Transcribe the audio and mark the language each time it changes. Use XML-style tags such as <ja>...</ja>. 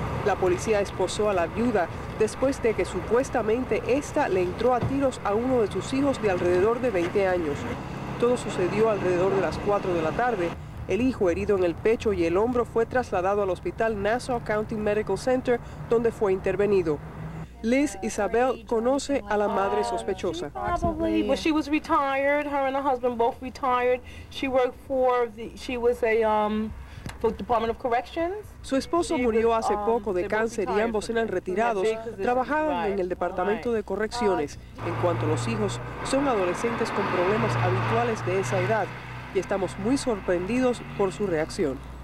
<es>La policía esposó a la viuda después de que supuestamente esta le entró a tiros a uno de sus hijos de alrededor de 20 años. Todo sucedió alrededor de las 4 de la tarde. El hijo, herido en el pecho y el hombro, fue trasladado al hospital Nassau County Medical Center, donde fue intervenido. Liz Isabel conoce a la madre sospechosa.</es> <en>Probably, but she was retired. Her and her husband both retired. She worked for she was a Department of Corrections.</en> <es>Su esposo murió hace poco de cáncer y ambos eran retirados. Trabajaban en el Departamento de Correcciones. En cuanto a los hijos, son adolescentes con problemas habituales de esa edad y estamos muy sorprendidos por su reacción.</es>